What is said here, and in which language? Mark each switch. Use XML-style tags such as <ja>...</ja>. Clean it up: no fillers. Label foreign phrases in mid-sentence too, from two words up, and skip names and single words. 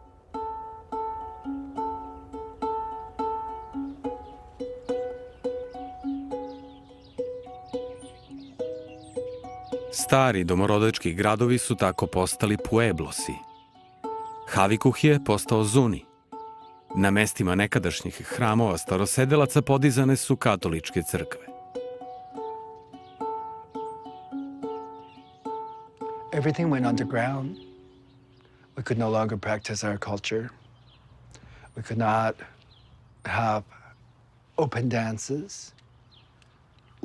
<sr>Stari domorodački gradovi su tako postali pueblosi. Havikuh je postao Zuni. Na mestima nekadašnjih hramova starosedelaca podizane su katoličke crkve.</sr> <en>Everything went underground. We could no longer practice our culture. We could not have open dances.</en>